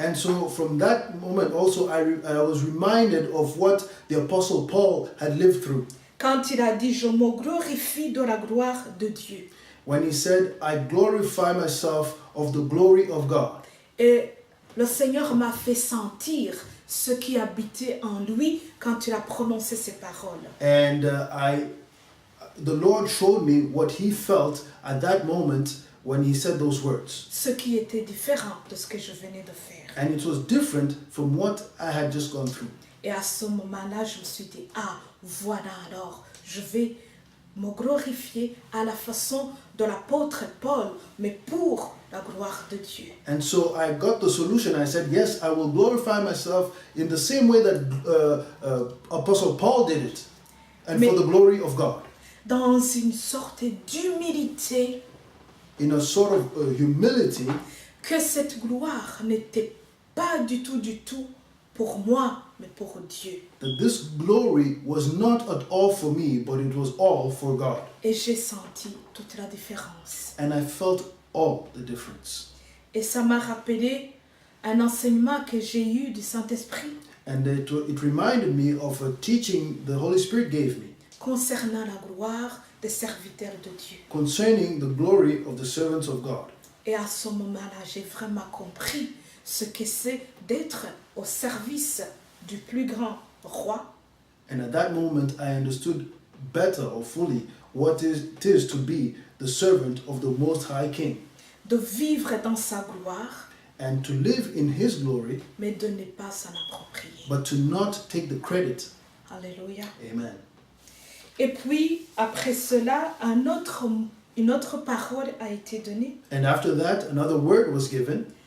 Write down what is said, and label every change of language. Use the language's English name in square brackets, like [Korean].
[English] And so from that moment also, I was reminded of what the Apostle Paul had lived through. [French] quand il a dit « Je me glorifie de la gloire de Dieu [English] when he said, I glorify myself of the glory of God. ». [French] Et le Seigneur m'a fait sentir ce qui habitait en lui quand il a prononcé ces paroles. [English] And the Lord showed me what he felt at that moment when he said those words. [French] Ce qui était différent de ce que je venais de faire. [English] And it was different from what I had just gone through. [French] Et à ce moment-là, je me suis dit, ah, voilà alors, je vais me glorifier à la façon de l'apôtre Paul, mais pour la gloire de Dieu. [English] And so I got the solution. I said, yes, I will glorify myself in the same way that Apostle Paul did it, and for the glory of God. [French] Dans une sorte d'humilité, [English] In a sort of humility, [French] que cette gloire n'était pas du tout pour moi, mais pour Dieu. [English] that this glory was not at all for me, but it was all for God. [French] Et j'ai senti toute la différence. [English] And I felt all the difference. [French] Et ça m'a rappelé un enseignement que j'ai eu du Saint-Esprit [English] And it reminded me of a teaching the Holy Spirit gave me [French] concernant la gloire des serviteurs de Dieu. [English] concerning the glory of the servants of God. [French] Et à ce moment-là, j'ai vraiment compris ce que c'est d'être au service du plus grand roi, [English] And at that moment, I understood better or fully what it is to be the servant of the Most High King, [French] de vivre dans sa gloire, [English] and to live in His glory, [French] mais de ne pas s'en approprier. [English] but to not take the credit. [French] Alléluia. [English] Amen. [French] Et puis, après cela, une autre parole a été donnée [English] And after that, another word was given